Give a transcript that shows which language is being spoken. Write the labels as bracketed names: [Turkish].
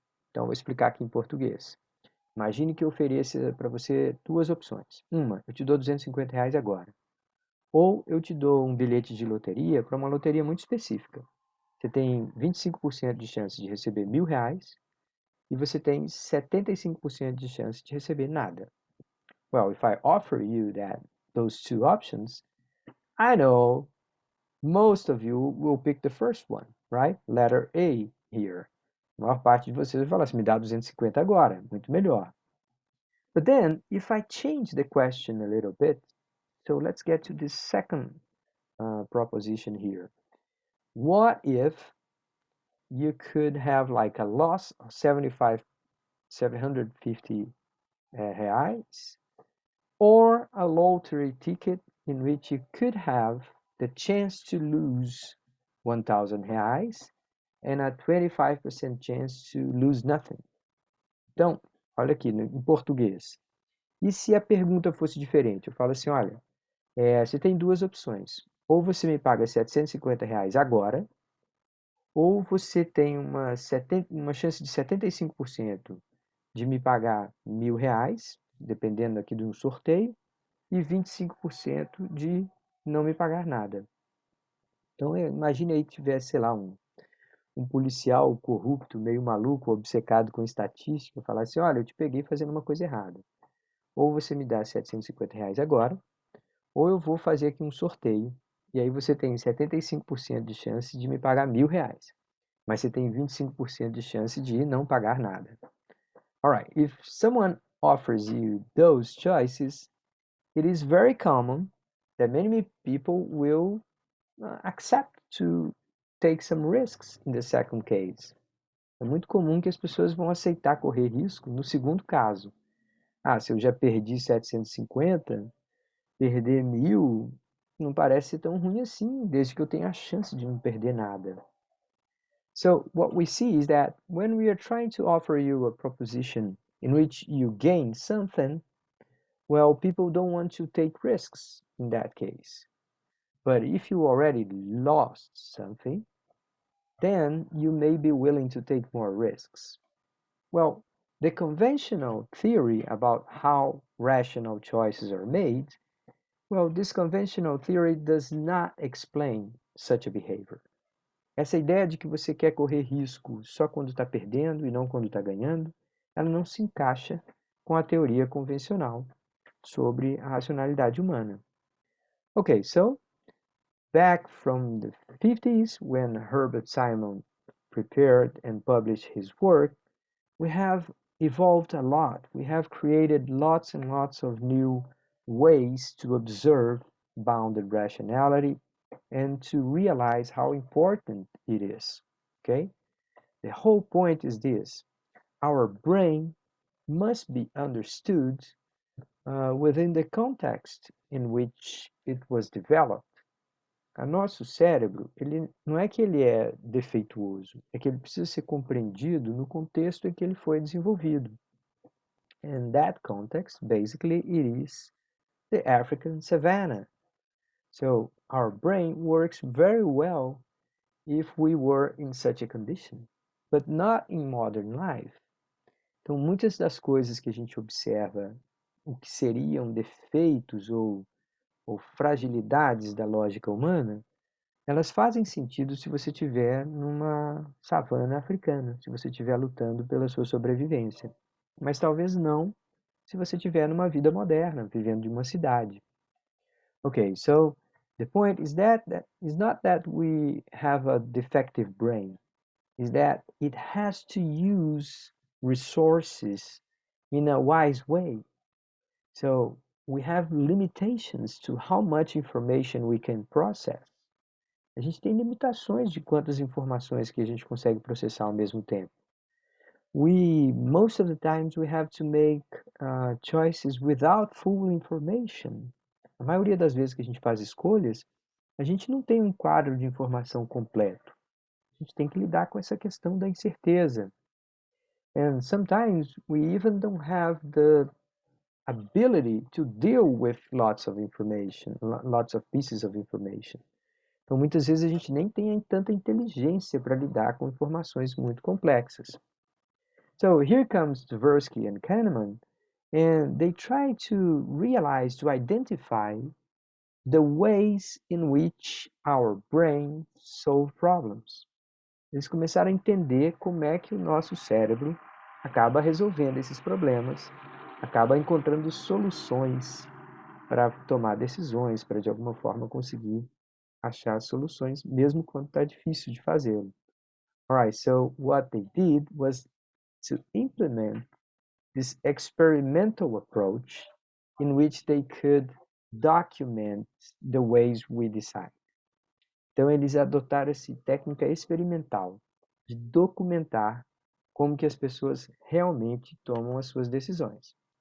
[Portuguese] Então, vou explicar aqui em português. Imagine que eu ofereça para você duas opções. Uma, eu te dou 250 reais agora. Ou eu te dou um bilhete de loteria para uma loteria muito específica. Você tem 25% de chance de receber 1.000 reais e você tem 75% de chance de receber nada. [English] Well, if I offer you those two options, I know most of you will pick the first one, right? Letter A here. [Portuguese] A maior parte de vocês vai falar assim, me dá 250 agora, muito melhor. [English] But then, if I change the question a little bit, so let's get to this second proposition here. What if you could have like a loss of 750 reais, or a lottery ticket in which you could have the chance to lose 1,000 reais and a 25% chance to lose nothing? [Portuguese] Então, olha aqui, em português. E se a pergunta fosse diferente? Eu falo assim, olha, você tem duas opções. Ou você me paga R$ 750 agora, ou você tem uma chance de 75% de me pagar R$ 1.000, dependendo aqui de um sorteio, e 25% de não me pagar nada. Então, imagine aí que tivesse, sei lá, um policial corrupto, meio maluco, obcecado com estatística, falasse, olha, eu te peguei fazendo uma coisa errada. Ou você me dá R$ 750 agora, ou eu vou fazer aqui um sorteio, e aí você tem 75% de chance de me pagar R$ 1.000, mas você tem 25% de chance de não pagar nada. [English] Alright, if someone offers you those choices, it is very common that many people will accept to take some risks in the second case. [Portuguese] É muito comum que as pessoas vão aceitar correr risco no segundo caso. Ah, se eu já perdi 750, perder 1.000 não parece ser tão ruim assim, desde que eu tenha a chance de não perder nada. [English] So what we see is that when we are trying to offer you a proposition in which you gain something, well, people don't want to take risks in that case. But if you already lost something, then you may be willing to take more risks. Well, the conventional theory about how rational choices are made, well, this conventional theory does not explain such a behavior. [Portuguese] Essa ideia de que você quer correr risco só quando está perdendo e não quando está ganhando, ela não se encaixa com a teoria convencional sobre a racionalidade humana. [English] Okay, so back from the 50s, when Herbert Simon prepared and published his work, we have evolved a lot. We have created lots and lots of new ways to observe bounded rationality and to realize how important it is. Okay? The whole point is this: our brain must be understood within the context in which it was developed. [Portuguese] O nosso cérebro, ele não é que ele é defeituoso, é que ele precisa ser compreendido no contexto em que ele foi desenvolvido. [English] And that context, basically, it is the African savanna. So our brain works very well if we were in such a condition, but not in modern life. [Portuguese] Então, muitas das coisas que a gente observa, o que seriam defeitos ou fragilidades da lógica humana, elas fazem sentido se você estiver numa savana africana, se você estiver lutando pela sua sobrevivência. Mas talvez não se você estiver numa vida moderna, vivendo em uma cidade. [English] Okay, so the point is that is not that we have a defective brain, is that it has to use resources in a wise way. So we have limitations to how much information we can process. [Portuguese] A gente tem limitações de quantas informações que a gente consegue processar ao mesmo tempo. [English] Most of the times we have to make choices without full information. [Portuguese] A maioria das vezes que a gente faz escolhas, a gente não tem um quadro de informação completo. A gente tem que lidar com essa questão da incerteza. [English] And sometimes we even don't have the ability to deal with lots of information, lots of pieces of information. [Portuguese] Então, muitas vezes a gente nem tem tanta inteligência para lidar com informações muito complexas. [English] So here comes Tversky and Kahneman, and they try to realize, to identify the ways in which our brain solve problems. [Portuguese] Eles começaram a entender como é que o nosso cérebro acaba resolvendo esses problemas, acaba encontrando soluções para tomar decisões, para de alguma forma conseguir achar soluções, mesmo quando está difícil de fazê-lo. [English] Alright, so what they did was to implement this experimental approach in which they could document the ways we decide. [Portuguese] Então eles adotaram essa técnica experimental de documentar como que as pessoas realmente tomam as suas decisões.